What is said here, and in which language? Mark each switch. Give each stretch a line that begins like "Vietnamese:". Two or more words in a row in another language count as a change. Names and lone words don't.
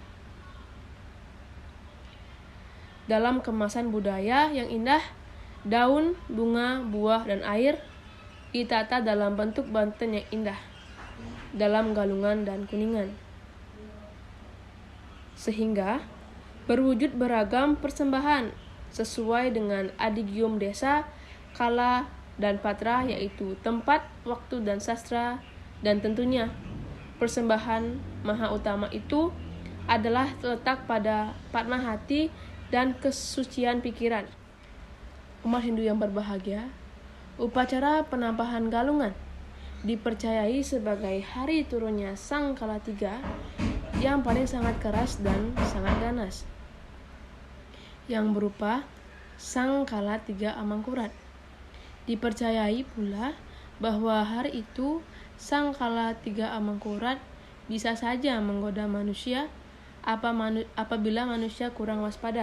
Indonesian: Dalam kemasan budaya yang indah, daun, bunga, buah, dan air ditata dalam bentuk banten yang indah dalam galungan dan kuningan, sehingga berwujud beragam persembahan sesuai dengan adigium desa, kala, dan patra, yaitu tempat, waktu, dan sastra. Dan tentunya persembahan maha utama itu adalah terletak pada padma hati dan kesucian pikiran. Umat Hindu yang berbahagia, upacara penampahan galungan dipercayai sebagai hari turunnya Sang Kala Tiga yang paling sangat keras dan sangat ganas, yang berupa Sang Kala Tiga Amangkurat. Dipercayai pula bahwa hari itu Sang Kala Tiga Amangkurat bisa saja menggoda manusia apabila manusia kurang waspada.